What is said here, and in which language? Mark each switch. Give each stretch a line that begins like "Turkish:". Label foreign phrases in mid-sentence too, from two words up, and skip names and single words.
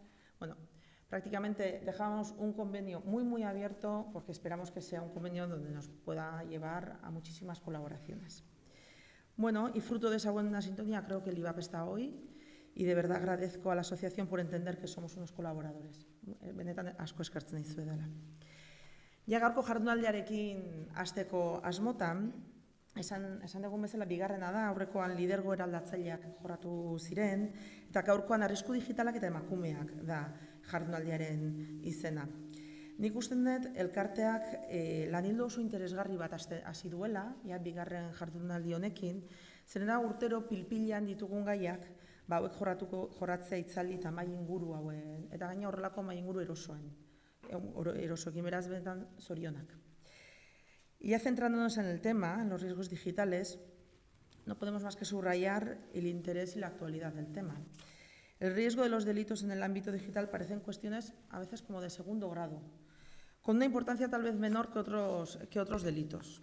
Spanish: Bueno, prácticamente dejamos un convenio muy abierto porque esperamos que sea un convenio donde nos pueda llevar a muchísimas colaboraciones. Bueno, y fruto de esa buena sintonía creo que el IBAP está hoy y de verdad agradezco a la asociación por entender que somos unos colaboradores.
Basque: Benetan asko eskertzen dizuedala. Ja gaurko jardunaldiarekin hasteko asmotan, esan dugun bezala bigarrena da, aurrekoan lidergo eraldatzaileak jorratu ziren, eta gaurkoan arrisku digitalak eta emakumeak da jardunaldiaren izena. Nik usten dut elkarteak lanildo oso interesgarri bat hasi duela, bigarren jardunaldi honekin, zerena urtero pilpilean ditugun gaiak, hauek jorratzea itzaldi eta mai inguru hauen, eta gaina horrelako mai inguru erosoekin beraz benetan zorionak.
Spanish: Y ya centrándonos en el tema, en los riesgos digitales, no podemos más que subrayar el interés y la actualidad del tema. El riesgo de los delitos en el ámbito digital parecen cuestiones a veces como de segundo grado, con una importancia tal vez menor que otros delitos.